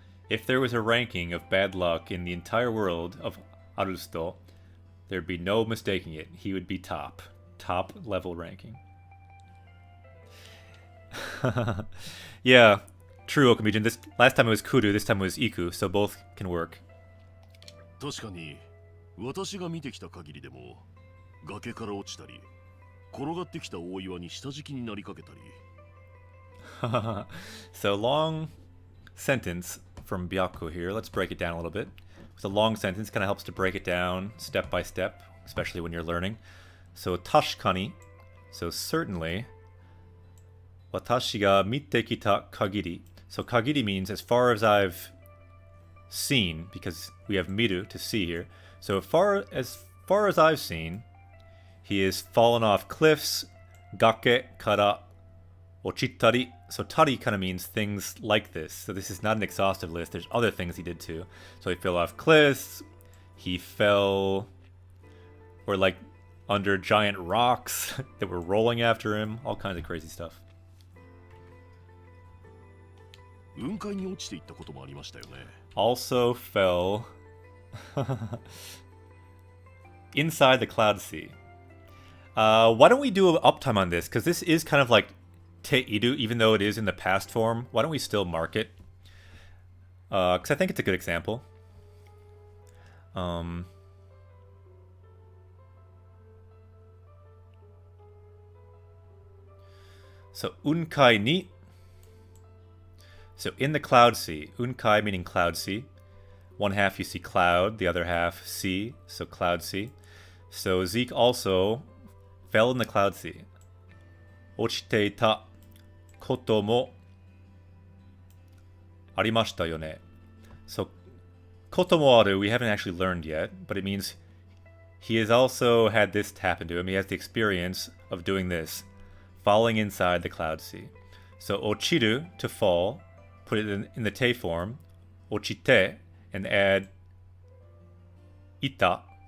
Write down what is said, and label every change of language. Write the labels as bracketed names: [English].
[English] If there was a ranking of bad luck in the entire world of Arusto, there'd be no mistaking it. He would be top level ranking. Yeah, true, Okamijin. This last time it was Kuru, this time it was Iku, so both can work. [Japanese] 確かに私が見てきた限りでも崖から落ちたり転がってきた大岩に下敷きになりかけたり [English] So long sentence from Byaku here. Let's break it down a little bit. It's a long sentence, kind of helps to break it down step by step, especially when you're learning. So tashikani, so certainly. [Japanese] Watashi ga mite kita kagiri. [English] So kagiri means as far as I've seen, because we have miru to see here. So as far as I've seen, he has fallen off cliffs, [Japanese] gake kara ochittari. [English] So tari kind of means things like this. So this is not an exhaustive list. There's other things he did too. So he fell off cliffs, he fell or like under giant rocks that were rolling after him, all kinds of crazy stuff. [Japanese] 雲海に落ちていったこともありましたよね [English] Also fell inside the cloud sea. Why don't we do an uptime on this? Because this is kind of like Teiru, even though it is in the past form. Why don't we still mark it? Because I think it's a good example. So, [Japanese] unkai ni. [English] So, in the cloud sea. Unkai meaning cloud sea. One half you see cloud, the other half sea. So, cloud sea. So Zeke also fell in the Cloud Sea. [Japanese] 落ちていたこともありましたよね. [English] So, こともある we haven't actually learned yet, but it means he has also had this happen to him. He has the experience of doing this, falling inside the Cloud Sea. So, 落ちる to fall, put it in the te form, 落ちて, and add いた.